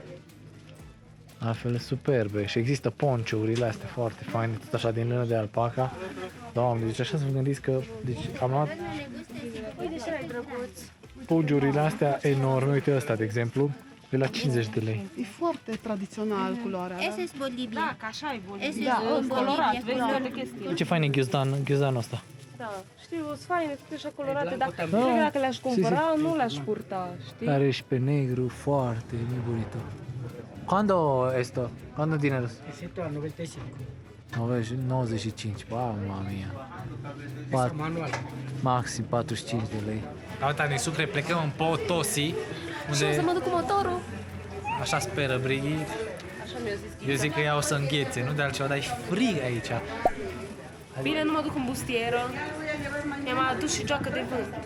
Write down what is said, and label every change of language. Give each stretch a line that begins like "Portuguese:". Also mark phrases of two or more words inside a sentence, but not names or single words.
Romanian: Altfel superbe și există ponciourile astea foarte faine, tot așa din lână de alpaca. Doamne, deci așa să vă gândiți că deci am luat ponciourile astea enorme, uite ăsta de exemplu, de la 50 de lei. E foarte tradițional culoarea.
Spanish: Ese es Bolivia.
Romanian: Da, că așa e Bolivia. Da, colorat, Bolivia, vezi colorat. toate chestii. Ce fain e ghiozdanul ăsta. Da, știu, sunt faine, sunt așa colorate, dar cred Da. că dacă le-aș cumpăra, nu le-aș purta, știi? Are și pe negru, foarte bonito.
Spanish: Cuando esto? Cuando dineros? 95,
Italian: mamma mia.
Romanian: Manual. Maxim 45 de lei. Uite, din Sucre plecăm în Potosi, Și o să unde mă duc cu motorul. așa speră Brighi. Așa mi-a zis. Eu zic că ea o să înghețe, nu de altceva, dar e frig aici. Bine, nu mă duc în bustieră. Mi-am adus și joacă de vânt.